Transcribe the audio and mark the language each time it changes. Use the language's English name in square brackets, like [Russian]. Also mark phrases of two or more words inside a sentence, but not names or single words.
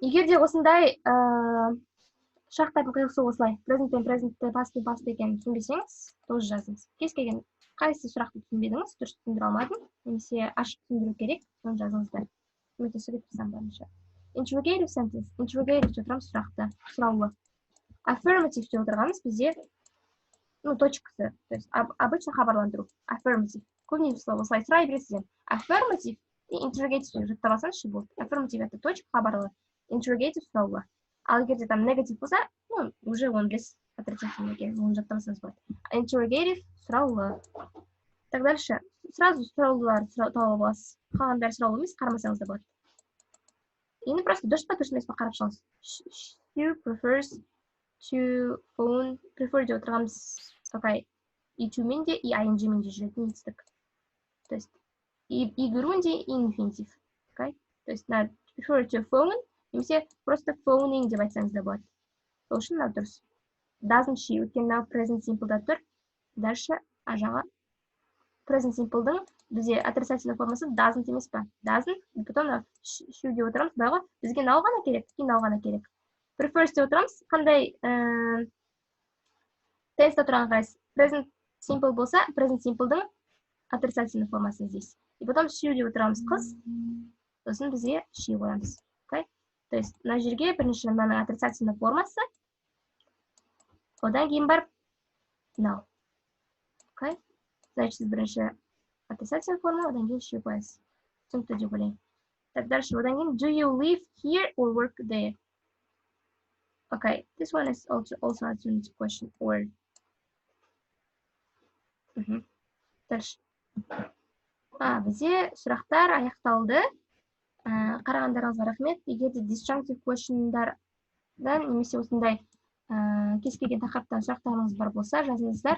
[Kazakh] Егер де осындай шарттардың қиылысы осылай, present пен present, past пен past екенін түсінбесеңіз, тоже жазыңыз. Кез келген қайсы сұрақты түсінбедіңіз, дұрыс түсіндіре алмадым, немесе ашық түсіндіру керек, соны жазыңыздар. Көмектесуге тырысамын барынша. [English] Interrogative sentence. [Kazakh] Interrogative деп отырамыз сұрақты, сұраулы. Affirmative деп отырғанымыз бізде, точкасы, [Russian] то есть обычно хабарландыру. Affirmative. [Kazakh] Көбінесе слово осылай сұрай бересізден. [English] Affirmative и interrogative [Kazakh] жаттап алсаңызшы болды. Affirmative [Russian] это точка [Kazakh] хабарлы, interrogative сұраулы. Ал егерде там негатив болса, уже он білесіз отрицательный екен, оны жаттап алсаңыз болады. Interrogative сұраулы. [Russian] Так дальше. [Kazakh] Сразу сұраулылар тауып аласыз. Қалған бәрі сұраулы емес, қарамасаңыз да болады. Енді просто дұрыс па дұрыс емес па қарап шығыңыз. [English] She prefers to phone. [Kazakh] Prefer деп отырғанымыз, окей, и to мен де, и ing мен де жүретін етістік. [Russian] То есть и грунде, и инфинитив. Okay? То есть на [English] prefer to phone, [Kazakh] немесе просто phoning деп айтсаңыз да болады. Ол үшін мынау дұрыс. [English] Doesn't she, [Kazakh] өйткені мынау [English] present simple'да [Kazakh] тұр. Дальше ажаға [English] present simple'дың [Kazakh] бізде отрицательный формасы doesn't емес па? Doesn't, потом she деп отырамыз, бірақ бізге now ғана керек, now ғана керек. Prefers деп отырамыз, қандай tense'да тұрған қайсы? [English] Present simple [Kazakh] болса, [English] present simple'дың [Kazakh] отрицательный формасы здесь. [Russian] И потом [Kazakh] she деп отырамыз қыз, сосын бізге she қоямыз. [Russian] То есть [Kazakh] мына жерге бірінші мынаның отрицательный формасы, одан кейін барып now. Значит, сіз бірінші отрицательный форма, одан кейін she қоясыз. Түсінікті деп ойлаймын. [Russian] Так, дальше [Kazakh] одан кейін [English] do you live here or work there? Okay, this one is also a alternative question. [Russian] Or дальше. [Kazakh] Бізде сұрақтар аяқталды. Қарағандарыңызға рахмет. Егер де [English] disjunctive question'дардан [Kazakh] немесе осындай кез келген тақырыптан сұрақтарыңыз бар болса, жазыңыздар.